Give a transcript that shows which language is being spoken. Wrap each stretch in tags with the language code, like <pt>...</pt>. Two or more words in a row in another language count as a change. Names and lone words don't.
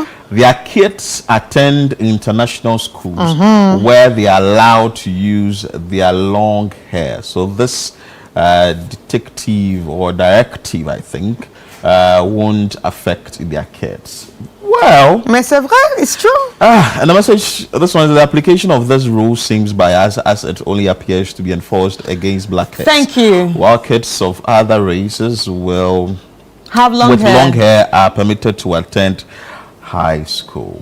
<en>Their kids attend international schools where they are allowed to use their long hair. So this detective or directive, I think, won't affect their kids. Well,</en> <fr>mais c'est vrai,</fr> <en>it's true. And the message, this one is the application of this rule seems biased as it only appears to be enforced against black kids. Thank you. While kids of other races will have long hair are permitted to attend high school.</en>